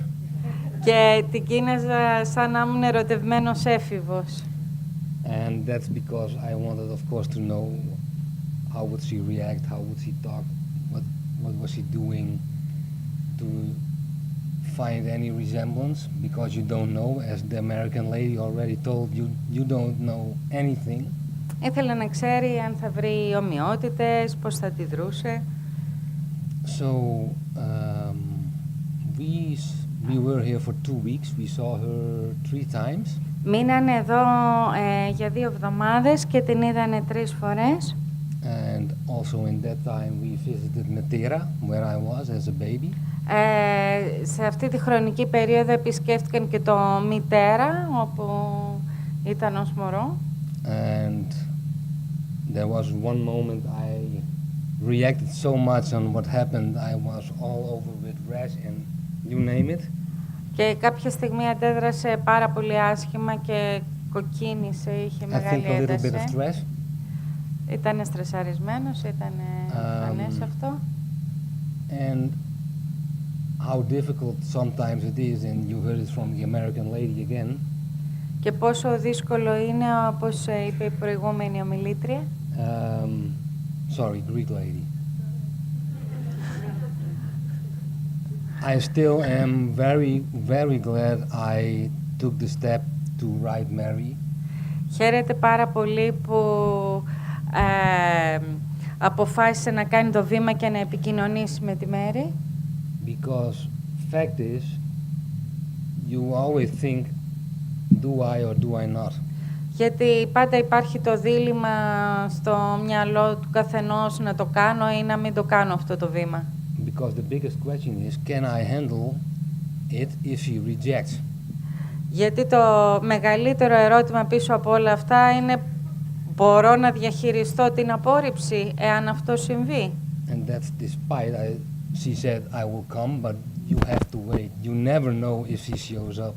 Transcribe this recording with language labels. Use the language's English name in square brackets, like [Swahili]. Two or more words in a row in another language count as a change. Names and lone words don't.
[Greek] Και την κοίναζα σαν να ήμουν ερωτευμένος έφηβος. [English] And that's because I wanted, of course, to know how would she react, how would she talk, what was she doing, to find any resemblance, because you don't know, as the American lady already told you, you don't know anything. [Greek] Ήθελε να ξέρει αν θα βρει ομοιότητες, πώς θα αντιδρούσε. [English] So we were here for 2 weeks. We saw her 3 times. [Greek] Μείνανε εδώ για 2 εβδομάδες και την είδανε 3 φορές. [English] And also in that time we visited Metera, where I was as a baby. [Greek] Σε αυτή τη χρονική περίοδο επισκέφτηκαν και το Μητέρα, όπου ήταν ως μωρό. [English] And there was one moment I reacted so much on what happened. I was all over with rash and you name it. [Greek] Και κάποια στιγμή αντέδρασε πάρα πολύ άσχημα και κοκκίνησε, είχε μεγάλη ένταση. [English] I think a little bit of stress. [Greek] Ήτανε στρεσαρισμένος, ήτανε εμφανές αυτό. [English] And how difficult sometimes it is, and you heard it from the American lady again. [Greek] Και πόσο δύσκολο είναι, όπως είπε η προηγούμενη ομιλήτρια. [English] Sorry, Greek lady. I still am very, very glad I took the step to write Mary. [Greek] Χαίρεται πάρα πολύ που αποφάσισε να κάνει το βήμα και να επικοινωνήσει με τη Μέρη. [English] Because fact is, you always think, do I or do I not? [Greek] Γιατί πάντα υπάρχει το δίλημμα στο μυαλό του καθενός να το κάνω ή να μην το κάνω αυτό το βήμα. [English] Because the biggest question is, can I handle it if she rejects? [Greek] Γιατί το μεγαλύτερο ερώτημα πίσω από όλα αυτά είναι, μπορώ να διαχειριστώ την απόρριψη εάν αυτό συμβεί? [English] And that's despite she said I will come, but you have to wait. You never know if she shows up.